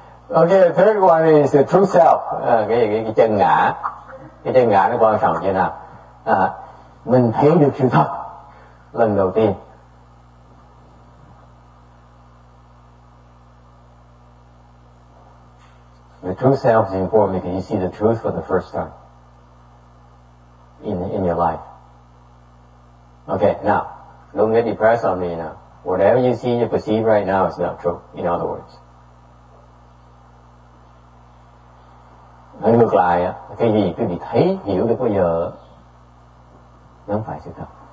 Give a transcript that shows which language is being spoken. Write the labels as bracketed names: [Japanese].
[English] Okay, the third one is the true self. [Vietnamese] Cái chân ngã. Cái chân ngã nó quan trọng như nào? Mình thấy được sự thật lần đầu tiên. [English] The true self is important because you see the truth for the first time in your life. Okay, now, don't get depressed on me now. Whatever you see, you perceive right now is not true. In other words. [Vietnamese] Nói ngược lại á, cái gì quý vị thấy hiểu được bây giờ nó không phải sự thật.